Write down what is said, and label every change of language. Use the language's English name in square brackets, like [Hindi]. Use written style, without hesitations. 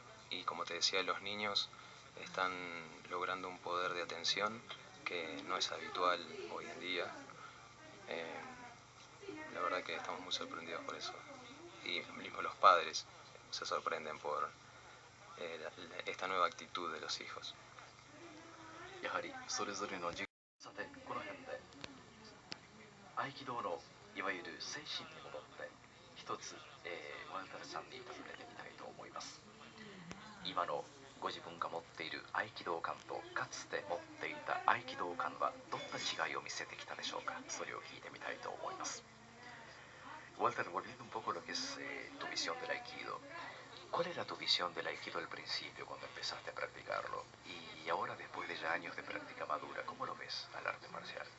[Spanish] Y como te decía, los niños están logrando un poder de atención que no es habitual hoy en día. La verdad que estamos muy sorprendidos por eso. Y mismo los padres se sorprenden por esta nueva actitud de los hijos. [Japanese] やはりそれぞれの授業、さてこの辺で合気道のいわゆる精神に戻って一つ、ワルタルさんに尋ねてみたいと思います。今のご自分が持っている合気道観とかつて持っていた合気道観はどんな違いを見せてきたでしょうか。それを聞いてみたいと思います。 [Spanish] Walter, volviendo un poco a lo que es tu visión del Aikido, ¿cuál era tu visión del Aikido al principio cuando empezaste a practicarlo? Y ahora, después de ya años de práctica madura, ¿cómo lo ves al arte marcial?